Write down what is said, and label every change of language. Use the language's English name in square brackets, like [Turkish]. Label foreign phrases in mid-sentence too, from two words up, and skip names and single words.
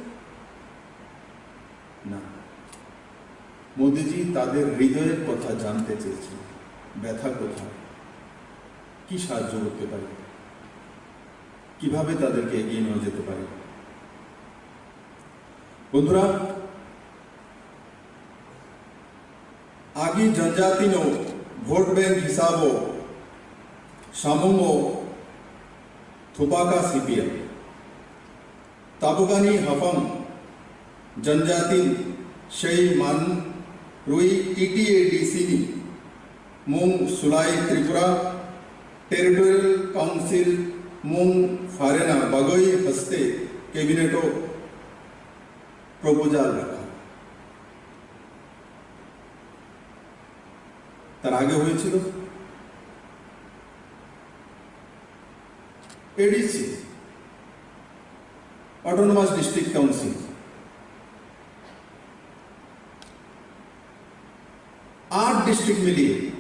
[Bangla] না, মোদিজি তাদের হৃদয়ের কথা জানতে চেয়েছেন, ব্যথা কোথায়, কি সাহায্য করতে পারে, কিভাবে তাদেরকে এগিয়ে নিয়ে যেতে পারে। বন্ধুরা, [Kok Borok] आगे जनजाति नो वोट बैंक हिसाबो सामुंगो थुपाका सीपीएम ताबुगानी हफंग जनजाति शै मान रुई टीटीएडीसी मुंग सुलाई त्रिपुरा टेरिटोरियल काउंसिल मुंग फारेना बगोई हस्ते कैबिनेटो प्रपोजल रखा। [Bangla] তার আগে হয়েছিল এডিসি অটোনোমাস ডিস্ট্রিক্ট কাউন্সিল, 8 ডিস্ট্রিক্ট মিলিয়ে।